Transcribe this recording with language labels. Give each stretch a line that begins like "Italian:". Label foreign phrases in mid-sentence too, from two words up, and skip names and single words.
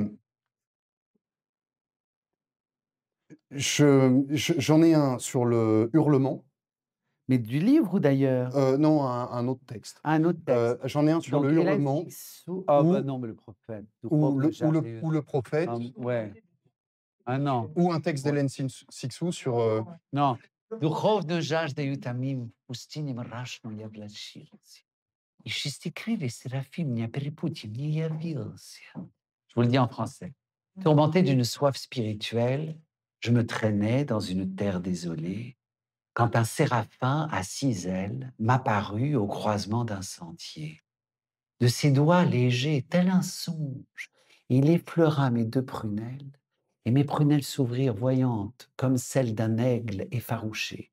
French: Hem, j'en ai un sur le hurlement, Mais du livre ou d'ailleurs? non, un autre texte. Un autre texte. J'en ai un sur le Donc Hélène hurlement Cixous ah bah ou non, mais le prophète. Duchovne Jardin. ou le prophète Ouais. Ah non, ou un texte ouais. d'Hélène Cixous sur, Non.
Russian: Духовную жаждаю томим, в пустыне мрачно я влачился. И шестикрылый Серафим не перепутье мне явился.
French: Je vous le dis en français. Tourmenté d'une soif spirituelle, je me traînais dans une terre désolée, quand un séraphin à 6 ailes m'apparut au croisement d'un sentier. De ses doigts légers, tel un songe, il effleura mes 2 prunelles, et mes prunelles s'ouvrirent voyantes comme celles d'un aigle effarouché.